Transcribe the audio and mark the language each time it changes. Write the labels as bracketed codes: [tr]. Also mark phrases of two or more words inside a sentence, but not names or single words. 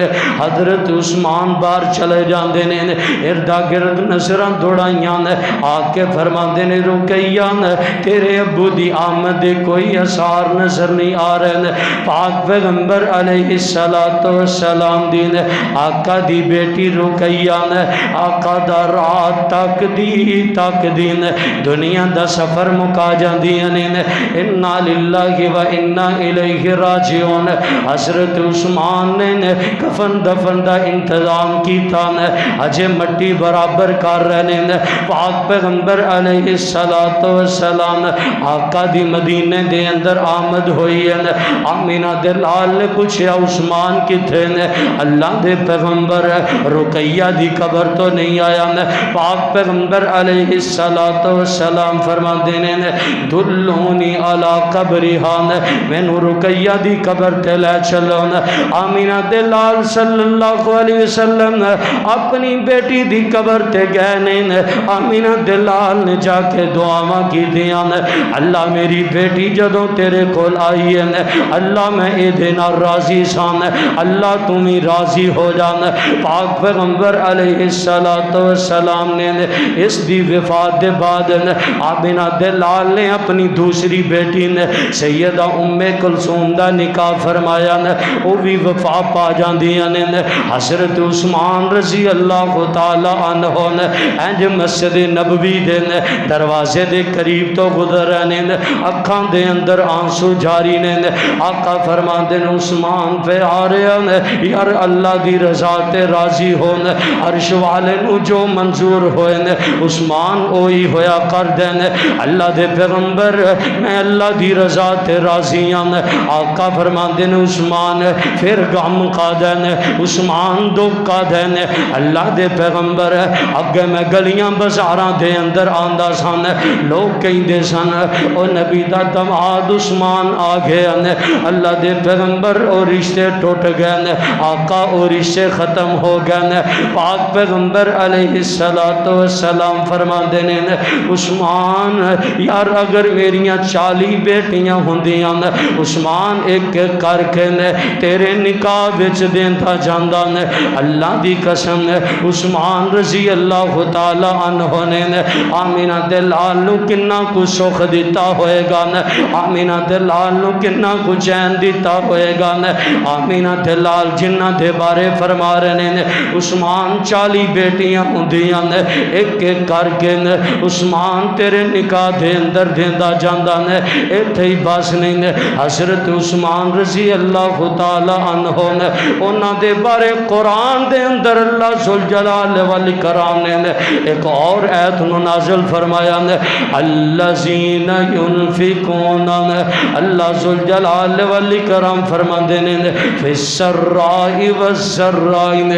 [pa] حضرت عثمان باہر چلے جاندے نے اردا گرد نظراں دوڑائیاں آ کے فرماندے نے رکیاں تیرے ابو دی آمد دے کوئی اثار نظر نہیں آ رہے۔ پاک پیغمبر علیہ السلام دین آقا دی بیٹی رکیاں آقا دا رات تک دین دنیا دا سفر مکا جاندیاں نے۔ [ar] انا للہ و انا الیہ راجعون۔ [pa] حضرت عثمان نے کفن دفن دا انتظام کیتا اجے مٹی برابر کر رہے ہیں۔ پاک پیغمبر علیہ السلام آقا دی مدینے دے اندر آمد ہوئی ہے۔ آمینہ دے لال نے پوچھیا عثمان کتھے نے؟ اللہ دے پیغمبر رقیہ دی قبر تو نہیں آیا نے؟ پاک پیغمبر علیہ السلام فرما دینے نے [ar] دلونی علی قبرہا [pa] نے مینو رقیہ دی قبر تے لے چلو نے۔ آمینہ دے لال صلی اللہ علیہ وسلم اپنی بیٹی دی قبر تے گئے نے۔ آمینہ دے لال نے جا کے دعاواں کی دیاں نے اللہ میری بیٹی جدوں تیرے کول آئی ہے اللہ میں اے دینا راضی سان اللہ تمہیں راضی ہو جانا۔ پاک پیغمبر علیہ السلام نے اس دی وفات دے بعد آمینہ دے لال نے اپنی دوسری بیٹی نے سیدہ ام کلثوم دا نکاح فرمایا نے وہ بھی وفا پا جاندیاں نے۔ حضرت عثمان رضی اللہ تعالی عنہ نے انج مسجد نبوی دے دروازے دے قریب تو گزر رہے نے اکھاں دے اندر آنسو جاری نے۔ آقا فرماندے نے عثمان پہ آ رہے نے یار اللہ دی رضا تے راضی ہون عرش والے نو جو منظور ہوئے نے عثمان اوہی ہویا کر دے نے۔ اللہ دے پیغمبر میں اللہ دی رضا تے راضی ہوں۔ آقا فرماندے نے عثمان پھر غم کا دے نے عثمان دکھ کا دے نے۔ اللہ دے پیغمبر اگے میں گلیاں بازاراں دے اندر آندا سن لوگ کہندے سن او نبی دا دماد عثمان آ گیا نے۔ اللہ دے پیغمبر او رشتے ٹوٹ گئے نے آقا او رشتے ختم ہو گئے نے۔ پاک پیغمبر علیہ السلام فرماندے نے عثمان یار اگر میریاں 40 بیٹیاں ہوندیاں نے عثمان ایک ایک کر کے نے تیرے نکاح وچ دیندا جاندا نے۔ اللہ دی قسم نے عثمان رضی اللہ تعالی عنہ نے آمینہ دے لال نو کنا کو سخ دیتا ہوئے گا نے آمینہ دے لال نو کنا کو چین دیتا ہوئے گا نے۔ آمینہ دے لال جنہ دے بارے فرما رہے نے عثمان 40 بیٹیاں ہوندیاں نے ایک ایک کر کے نے عثمان تیرے نکاح دے اندر دیندا جاندا نے۔ ایتھے ہی بس نہیں نے حضرت عثمان رضی اللہ تعالی عنہ نے انہاں دے بارے قرآن دے اندر اللہ ذوالجلال والاکرام نے ایک اور ایت نو نازل فرمایا نے [ar] الذین ینفقون [pa] اللہ ذوالجلال والاکرام فرماندے نے [ar] فی السراء والضراء